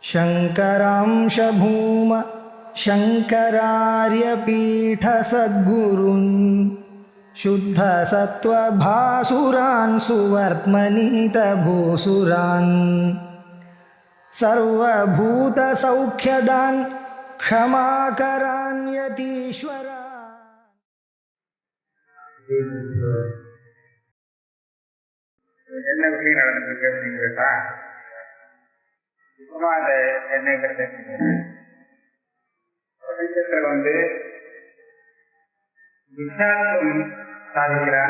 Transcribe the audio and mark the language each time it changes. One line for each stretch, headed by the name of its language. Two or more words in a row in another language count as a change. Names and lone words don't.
Sanskrit: शङ्करांश भूम शङ्करार्यपीठसद्गुरून् शुद्धसत्त्वभासुरान् सुवर्त्मनीतभूसुरान् सर्वभूतसौख्यदान् क्षमाकरान् यतीश्वरान्.
Tamil: என்ன விஷயம் நடந்திருக்கு அப்படிங்கிறதா சும்மா அந்த எண்ணெய் பிரபஞ்சத்தில் விசாரம் சாதிக்கிறாங்க.